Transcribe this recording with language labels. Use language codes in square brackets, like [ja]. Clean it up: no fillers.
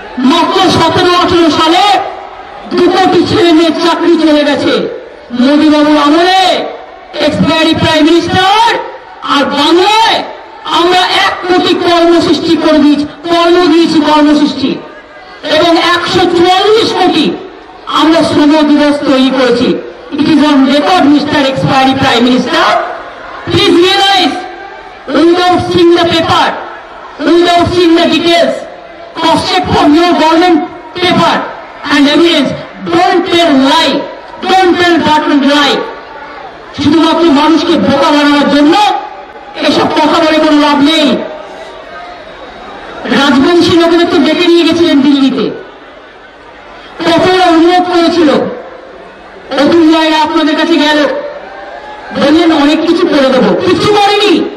[bn] মাত্র 17-18 সালে 2 কোটি ছেলে মেয়ের চাকরি চলে গেছে মোদী বাবুর আমলে, [en] Expiry prime minister. [bn] আর বাংলায় আমরা 1 কোটি কর্মসৃষ্টি করে দিয়েছি, কর্মসৃষ্টি, এবং 144 কোটি আমরা শ্রম দিবস তৈরি করেছি। [en] It is on record, mister expiry prime minister. Please realise, without seeing the paper, without seeing the details, cross-check from your government paper and evidence. Don't tell lie, don't tell blatant lie. [bn] শুধুমাত্র মানুষকে বোকা বানানোর জন্য এসব কথা বলে কোনো লাভ নেই। রাজবংশী লোকেদের তো ডেকে নিয়ে গেছিলেন দিল্লিতে, কতটা অনুরোধ করেছিল, অতুল রায়রা আপনাদের কাছে গেল, বললেন অনেক কিছু করে দেবো, কিছু করেনি।